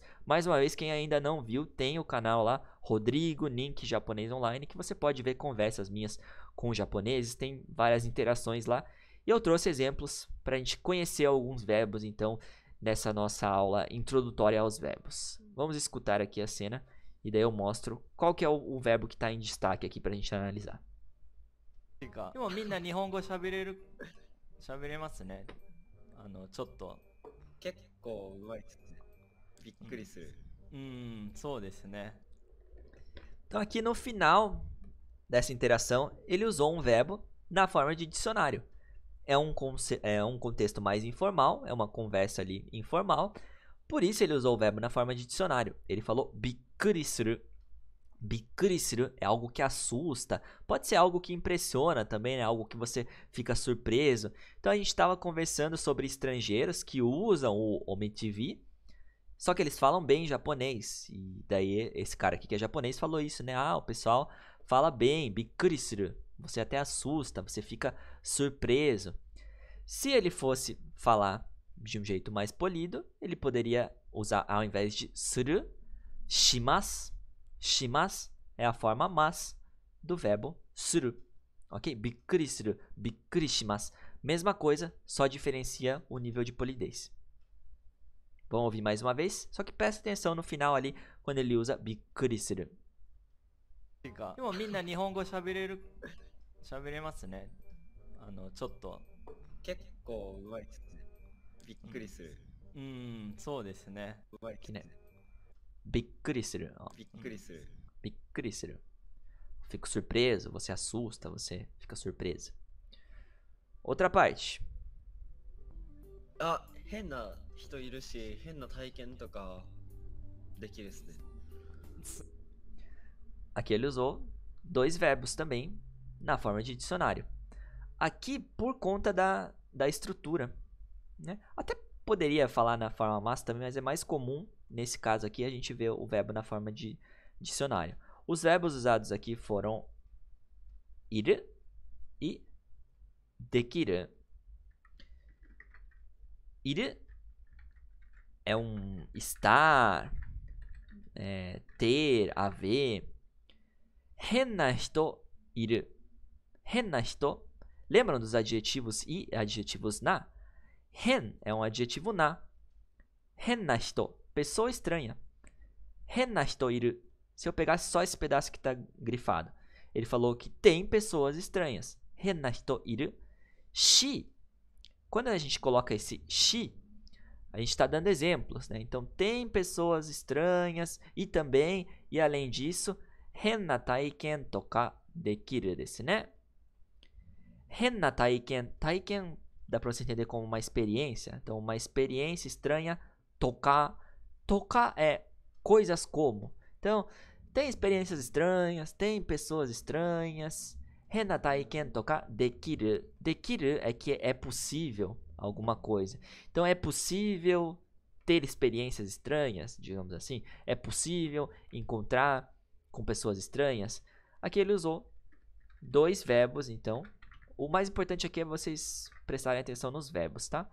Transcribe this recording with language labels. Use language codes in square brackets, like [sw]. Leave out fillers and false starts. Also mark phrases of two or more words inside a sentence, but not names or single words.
[pt] Mais uma vez, quem ainda não viu, tem o canal lá, Rodrigo Nink Japonês Online, que você pode ver conversas minhas com japoneses, tem várias interações lá. E eu trouxe exemplos para a gente conhecer alguns verbos, então, nessa nossa aula introdutória aos verbos. Vamos escutar aqui a cena e daí eu mostro qual que é o verbo que está em destaque aqui para a gente analisar. [ja] でもみんな日本語喋れますね。ちょっと。結構うまいですね。びっくりする。そうですね。 [pt] Então aqui no final dessa interação, ele usou um verbo na forma de dicionário. É um contexto mais informal, é uma conversa ali informal. Por isso ele usou o verbo na forma de dicionário. Ele falou [ja] びっくりする. びっくりする [pt] é algo que assusta. Pode ser algo que impressiona também, né? Algo que você fica surpreso. Então a gente estava conversando sobre estrangeiros que usam o ometivee, só que eles falam bem japonês. E daí esse cara aqui que é japonês falou isso, né? O pessoal fala bem, [ja] びっくりする. [pt] Você até assusta, você fica surpreso. Se ele fosse falar de um jeito mais polido, ele poderia usar, ao invés de [ja] する、します. [pt] Shimasu é a forma mas do verbo suru. Ok? [ja] びっくりする、びっくりします. [pt] Mesma coisa, só diferencia o nível de polidez. Vamos ouvir mais uma vez? Só que presta atenção no final ali, quando ele usa [ja] びっくりする. でもみんな日本語喋れますね。ちょっと。結構うまいですね。びっくりする。そうですね。うまいですね。びっくりする. びっくりする。びっくりする. [pt] Fico surpreso, você assusta, você fica surpreso. Outra parte. [ja] 変な人いるし、変な体験とかできるですね。 [pt] Aqui ele usou dois verbos também na forma de dicionário. Aqui por conta da estrutura, né? Até poderia falar na forma mas também, mas é mais comum nesse caso aqui a gente vê o verbo na forma de dicionário. Os verbos usados aqui foram iru e dekiru. Iru é um estar, ter, haver. [ja] 変な人いる. 変な人. [pt] Lembram dos adjetivos e adjetivos na? Hen é um adjetivo na. [ja] 変な人, [pt] pessoa estranha. [ja] 変な人いる. [pt] Se eu pegasse só esse pedaço que está grifado. Ele falou que tem pessoas estranhas. [ja] 変な人いる. [pt] Shi. Quando a gente coloca esse shi, a gente está dando exemplos, né? Então, tem pessoas estranhas e também, e além disso, [ja] 変な体験とかできるですね? 変な体験. [pt] Taiken dá pra você entender como uma experiência. Então, uma experiência estranha. Tocar. Tocar é coisas como. Então, tem experiências estranhas. Tem pessoas estranhas. [ja] 変な体験とかできる. [pt] Dekiru é que é possível alguma coisa. Então, é possível ter experiências estranhas, digamos assim. É possível encontrar com pessoas estranhas. Aqui ele usou 2 verbos, então. O mais importante aqui é vocês prestarem atenção nos verbos, tá?